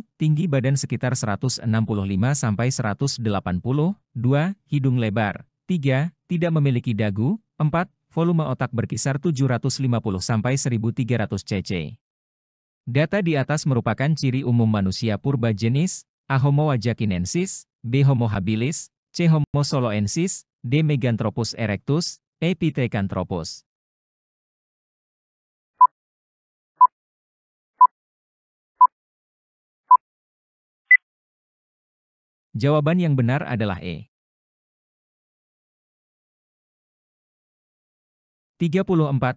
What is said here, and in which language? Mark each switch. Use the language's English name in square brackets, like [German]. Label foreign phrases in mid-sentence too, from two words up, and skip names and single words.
[Indonesian] Tinggi badan sekitar 165–180. 2. Hidung lebar. 3. Tidak memiliki dagu. 4. Volume otak berkisar 750–1300 cc. Data di atas merupakan ciri umum manusia purba jenis A. Homo wajachinensis, B. Homo habilis, C. Homo soloensis, D. Meganthropus erectus, E. Pithecanthropus. Jawaban yang benar adalah E. 34.